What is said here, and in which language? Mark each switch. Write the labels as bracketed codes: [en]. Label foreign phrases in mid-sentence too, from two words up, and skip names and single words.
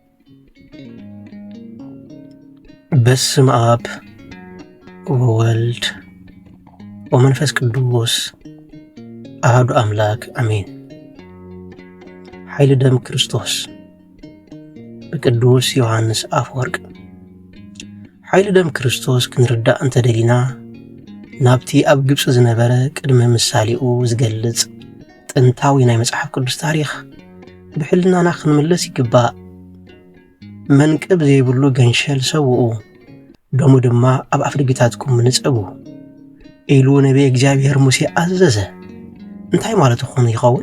[gez] በስመ አብ ወወልድ ወመንፈስ ቅዱስ አሐዱ አምላክ አሜን። [ti] ኃይለ ደም ክርስቶስ በቅዱስ ዮሐንስ አፈወርቅ። ኃይለ ደም ክርስቶስ ክንርዳእ እንተደሊና ናብቲ ኣብ ግብፂ ዝነበረ ቅድመ ምሳሌኡ ዝገልጽ ጥንታዊ ናይ መጽሓፍ ቅዱስ ታሪኽ ብሕልናና ክንምለስ ይግባእ። መንቅብ ዘይብሉ ገንሸል ሰውኡ ደሙ ድማ ኣብ ኣፍደገታትኩም ንጸቡ ኢሉ ነቢይ እግዚአብሔር ሙሴ ኣዘዘ። እንታይ ማለት ይኸውን?